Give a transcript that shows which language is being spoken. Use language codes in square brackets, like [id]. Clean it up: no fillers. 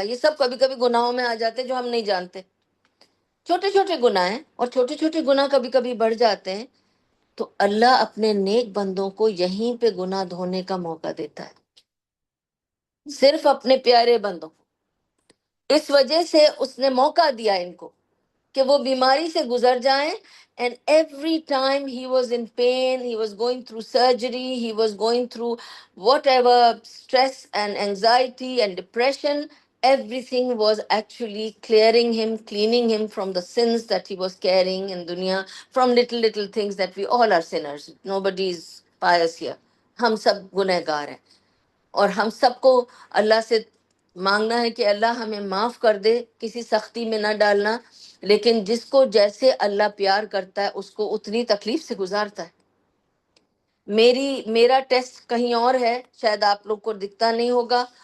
[ur] یہ سب کبھی کبھی گناہوں میں آ جاتے جو ہم نہیں جانتے. چھوٹے چھوٹے گناہ ہیں، اور چھوٹے چھوٹے گناہ کبھی کبھی بڑھ جاتے ہیں. تو اللہ اپنے نیک بندوں کو یہیں پہ گناہ دھونے کا موقع دیتا ہے، صرف اپنے پیارے بندوں کو. اس وجہ سے اس نے موقع دیا ان کو کہ وہ بیماری سے گزر جائیں. [en] And every time he was in pain, he was going through surgery, he was going through whatever stress and anxiety and depression, everything was actually clearing him, cleaning him from the sins that he was carrying in dunya, from little things that we all are sinners. Nobody is pious here. [ur] ہم سب گنہگار ہیں، اور ہم سب کو اللہ سے مانگنا ہے کہ اللہ ہمیں معاف کر دے، کسی سختی میں نہ ڈالنا. لیکن جس کو جیسے اللہ پیار کرتا ہے اس کو اتنی تکلیف سے گزارتا ہے. میرا ٹیسٹ کہیں اور ہے، شاید آپ لوگ کو دکھتا نہیں ہوگا.